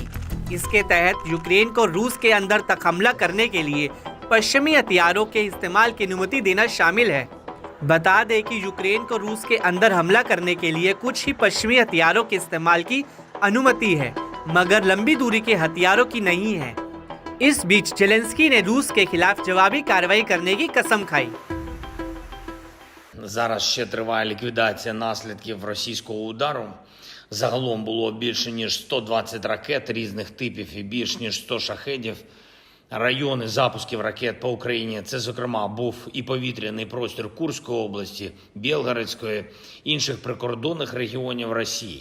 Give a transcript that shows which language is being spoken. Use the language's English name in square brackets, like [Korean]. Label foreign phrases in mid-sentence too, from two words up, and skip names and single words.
[Hindi] इसके तहत यूक्रेन को रूस के अंदर तक हमला करने के लिए पश्चिमी हथियारों के इस्तेमाल की अनुमति देना शामिल है। बता दें कि यूक्रेन को रूस के अंदर हमला करने के लिए कुछ ही पश्चिमी हथियारों के इस्तेमाल की अनुमति है, मगर लंबी दूरी के हथियारों की नहीं है। इस बीच जेलेंस्की ने रूस के खिलाफ जवाबी कार्रवाई करने की कसम खाई। [Ukrainian] Зараз ще триває ліквідація наслідків російського удару. Загалом було більше ніж 120 ракет різних типів і більш ніж 100 шахедів. Райони запусків ракет по Україні – це, зокрема, був і повітряний простір Курської області, Білгородської, інших прикордонних регіонів Росії.